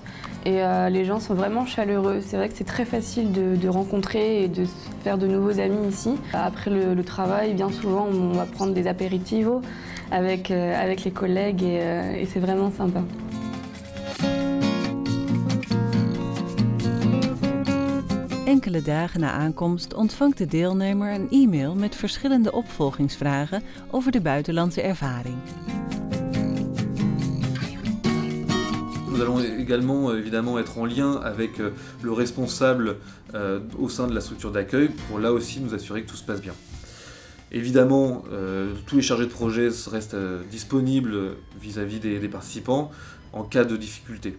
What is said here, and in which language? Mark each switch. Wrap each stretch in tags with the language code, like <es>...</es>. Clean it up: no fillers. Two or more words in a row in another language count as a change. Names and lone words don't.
<fr>Et les gens sont vraiment chaleureux. C'est vrai que c'est très facile de rencontrer et de faire de nouveaux amis ici. Après le travail, bien souvent, on va prendre des apéritivos avec les collègues et c'est vraiment sympa.</fr> <nl>Enkele dagen na aankomst ontvangt de deelnemer een e-mail met verschillende opvolgingsvragen over de buitenlandse ervaring.</nl> <fr>Nous allons également évidemment être en lien avec le responsable au sein de la structure d'accueil pour là aussi nous assurer que tout se passe bien. Évidemment, tous les chargés de projet restent disponibles vis-à-vis des participants en cas de difficulté.</fr>